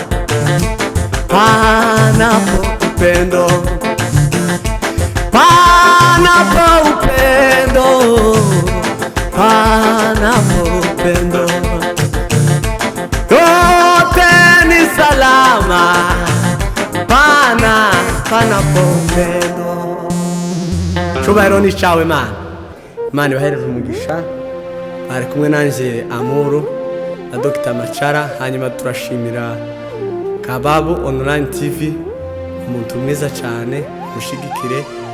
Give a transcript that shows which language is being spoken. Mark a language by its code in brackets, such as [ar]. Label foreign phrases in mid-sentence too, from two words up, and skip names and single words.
[sw] Panapo upendo, panapo upendo, panapo upendo, yote ni salama. Panapo upendo. [rw] Cyubahiro ni cyawe Mana. Imana ibahereze umugisha. Bari kumwe nanje Amuru na Dr. Machara. Hanyuma turashimira Kababu Online TV, umuntu mwiza cyane, mushigikire.